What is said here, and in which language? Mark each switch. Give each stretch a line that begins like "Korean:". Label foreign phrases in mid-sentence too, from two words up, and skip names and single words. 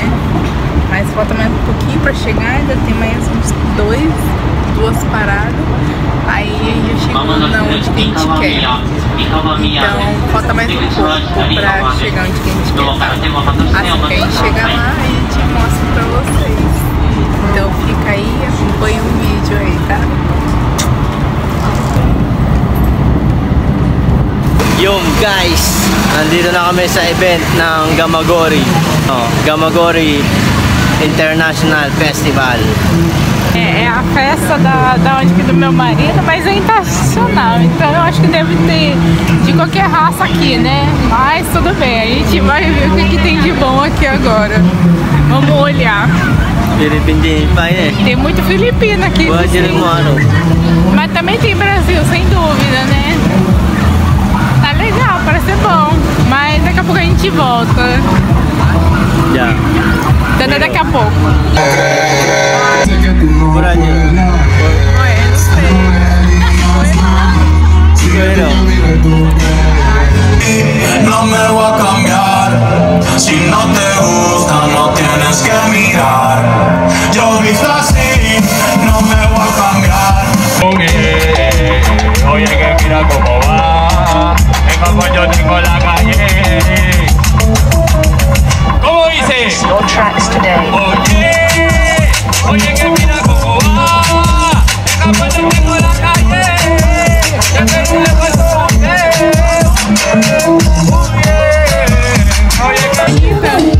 Portuguese: Mas falta mais um pouquinho pra chegar, ainda tem mais uns duas paradas. Aí a gente chega na onde que a gente quer. Então falta mais um pouco pra chegar onde que a gente quer, tá? Assim que a gente chegar lá, a gente mostra pra vocês. Então fica aí, acompanha o vídeo aí, tá?
Filipino: Yung guys, nandito na kami sa event ng Gamagori. Gamagori International Festival.
Portuguese: É a festa da onde que do meu marido, mas é internacional, então eu acho que deve ter de qualquer raça aqui, né? Mas tudo bem, a gente vai ver o que tem de bom aqui agora. Vamos olhar.
Filipino: Filipino pa eh.
Portuguese: Tem muito filipino aqui. Mas também tem Brasil, sem dúvida, né? Tá legal, parece ser bom. Mas daqui a pouco a gente volta. Já. Até daqui a pouco.
Spanish: No me voy a cambiar. Si no te gusta, no tienes que mirar. Yo visto así, no me voy a cambiar. Oye, que mira cómo va. En Japón yo tengo la calle. ¿Cómo dice?
English: Your tracks today.
Spanish: Oye, que mira cómo va. En Japón yo tengo la calle. Ya tengo la calle.